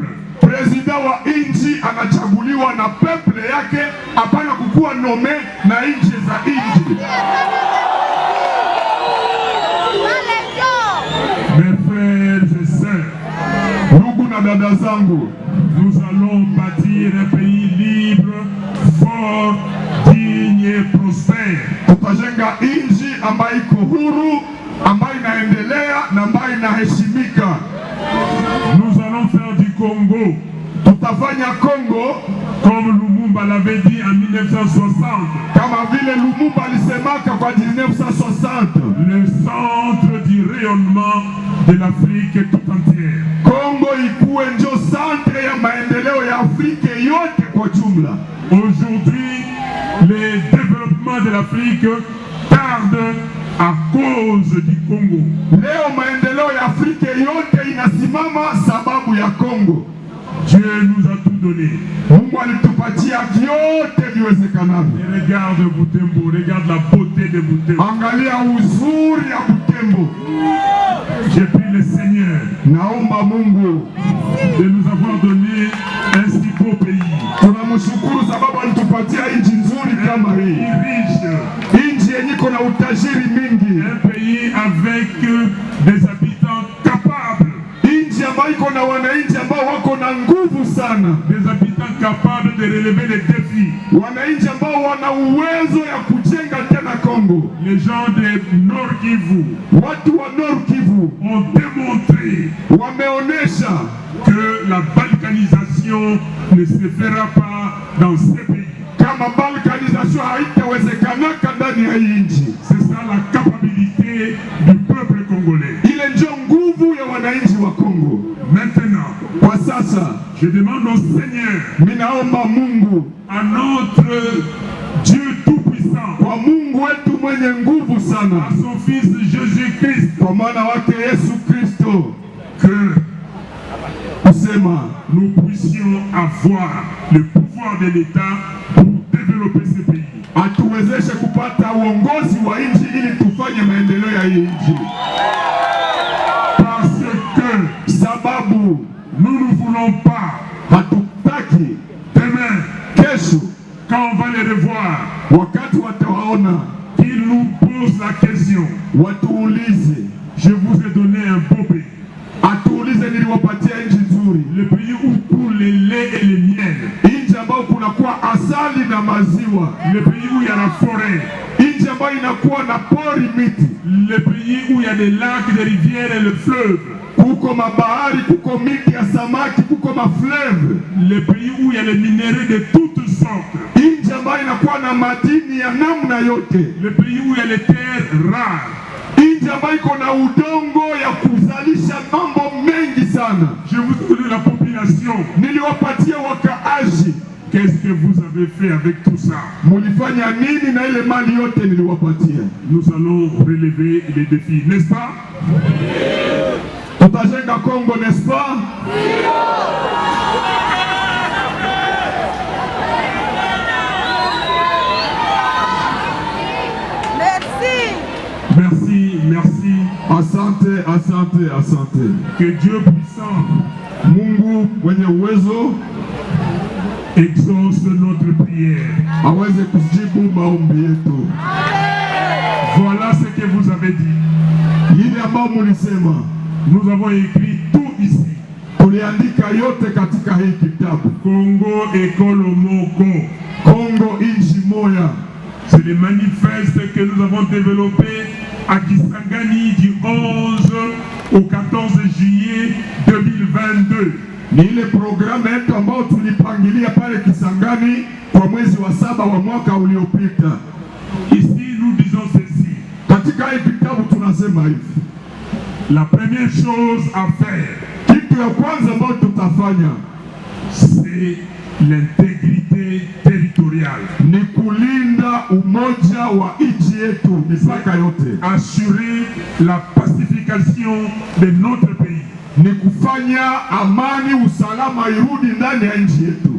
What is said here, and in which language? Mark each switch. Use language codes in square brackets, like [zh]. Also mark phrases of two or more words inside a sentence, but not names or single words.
[sw] Président wa nchi anachaguliwa na peuple yake, hapana kukuwa nome na nchi za nchi. [fr] Mes frères et sœurs, [sw] ndugu na dada zangu, [fr] nous allons bâtir un pays libre, fort, digne et prospère. [sw] Tutajenga nchi ambayo iko huru, ambayo inaendelea na ambayo inaheshimika. [fr] Nous allons faire du Congo, [sw] tutafanya Congo [fr] comme Lumumba l'avait dit en 1960. [sw] Kama vile Lumumba alisemaka kwa 1960. [fr] Le centre du rayonnement de l'Afrique tout entière. [sw] Congo ikuwe ndio centre ya maendeleo ya Afrika yote kwa jumla. [fr] Aujourd'hui, les développements de l'Afrique tardent à cause du Congo. [sw] Leo maendeleo ya Afrika yote inasimama sababu ya Congo. [fr] Dieu nous a tout donné. [sw] Mungu alitupatia vyote viwezekanavyo. [fr] Regarde Butembo, regarde la beauté de Butembo. [sw] Angalia uzuri ya Butembo. [fr] J'ai pris le Seigneur [sw] naomba Mungu [fr] de nous avoir donné un si beau pays. [sw] Tunamshukuru sababu alitupatia nchi nzuri kama hii. [fr] Riche. [sw] Nchi yenye iko na utajiri mingi. [fr] Un pays avec des habitants capables. [sw] Nchi ambayo iko na wananchi ambao wako na nguvu sana. [fr] Des habitants capables de relever les défis. [sw] Wananchi ambao wana uwezo ya kujenga tena Kongo. [fr] Les gens de Nord Kivu. [sw] Watu wa Nord Kivu [fr] ont démontré, [sw] wameonesha [fr] que la balkanisation ne se fera pas dans ces pays. [sw] Kama balkanisation haitawezekanaka ndani ya nchi. [fr] C'est ça la capacité du peuple congolais. [sw] Ile ndio nguvu ya wananchi wa Kongo. [fr] Maintenant, [sw] kwa sasa, [fr] je demande au Seigneur, [sw] ninaomba Mungu, [fr] à notre Dieu tout-puissant, [sw] kwa Mungu wetu mwenye nguvu sana, [fr] à son fils Jésus-Christ, [sw] kwa mwana wake Yesu Kristo, [fr] que nous puissions avoir le pouvoir de l'État pour développer ce pays. [sw] Atuwezeshe kupata uongozi wa nchi ili tufanye maendeleo ya nchi. [fr] Parce que [sw] sababu [fr] nous ne voulons pas, [sw] hatutaki [fr] demain, [sw] kesho, [fr] quand on va les revoir, [sw] wakati watawaona, [fr] qu'ils nous posent la question, [sw] watuulize, [fr] je vous ai donné un beau pays. [sw] Atuulize niliwapatia nchi nzuri. [fr] Le pays où coule le lait et le miel. [sw] Nchi ambayo kunakuwa asali na maziwa. [fr] Le pays où il y a la forêt. [sw] Nchi ambayo inakuwa na pori miti. [fr] Le pays où il y a des lacs, des rivières et le fleuve. [sw] Kuko mabahari, kuko miti ya samaki, kuko mafleuve. [fr] Le pays où il y a les minéraux de toutes sortes. [sw] Nchi ambayo inakuwa na madini ya namna yote. [fr] Le pays où il y a les terres rares. [sw] Nchi ambayo iko na udongo ya kuzalisha mambo mengi sana. [fr] Je vous donne la population. [sw] Niliwapatia wakaaji. [fr] Qu'est-ce que vous avez fait avec tout ça? [sw] Mulifanya nini na ile mali yote niliwapatia? [fr] Nous allons relever les défis, n'est-ce pas? [sw] Tutajenga Kongo, [fr] n'est-ce pas? Merci, merci. [sw] Asante, asante, asante. [fr] Que Dieu puissant, [sw] Mungu mwenye uwezo, [fr] exauce notre prière. [sw] Aweze kujibu maombi yetu. [fr] Voilà ce que vous avez dit. [sw] Yile ambao mulisema. [fr] Nous avons écrit tout ici. [sw] Tuliandika yote katika hii kitabu. [ln] Congo ekolo moko. [sw] Congo inchi moya. [fr] C'est le manifeste que nous avons développé à Kisangani du 11 au 14 juillet 2022. [sw] Ni ile programu yetu ambao tulipangilia pale Kisangani kwa mwezi wa 7 wa mwaka uliopita. [fr] Ici nous disons ceci. [sw] Katika hii kitabu tunasema hivi. [fr] La première chose à faire, [sw] kitu ya kwanza ambayo tutafanya, [fr] c'est l'intégrité territoriale. [sw] Ni kulinda umoja wa nchi yetu mipaka yote. [fr] Assurer la pacification de notre pays. [sw] Ni kufanya amani, usalama irudi ndani ya nchi yetu.